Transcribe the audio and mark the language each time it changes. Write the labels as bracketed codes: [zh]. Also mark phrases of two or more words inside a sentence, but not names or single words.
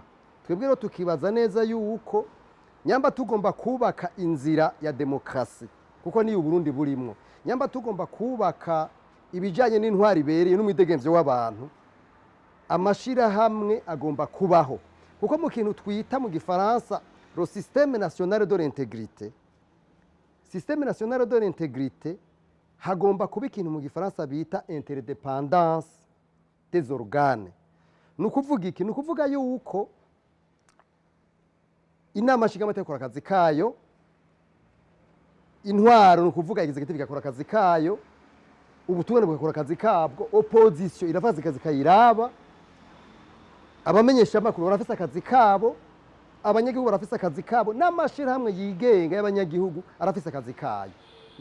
[rn] Twebwe rero tukibaza neza yuko nyamba tugomba kubaka inzira ya demokrasi kuko ni Burundi burimwo, nyamba tugomba kubaka ibijanye n'intwari bereye n'umwidegemvyo w'abantu, amashirahamwe agomba kubaho kuko mu kintu twita mu gifaransa [fr] le système national de l'intégrité. Système national de l'intégrité [rn] hagomba kuba ikintu mu gifaransa bita [fr] interdépendance des organes. [rn] Nukuvuga iki? Nukuvuga yuko inama nshingamateka ikora akazi kayo, intwaro nukuvuga executive igakora akazi kayo, ubutungane bugakora akazi kabwo, opposition irafaza akazi kayiraba, abamenyesha amakuru barafise akazi kabo, abanyagihugu barafise akazi kabo, n'amashirahamwe yigenga y'abanyagihugu arafise akazi kayo.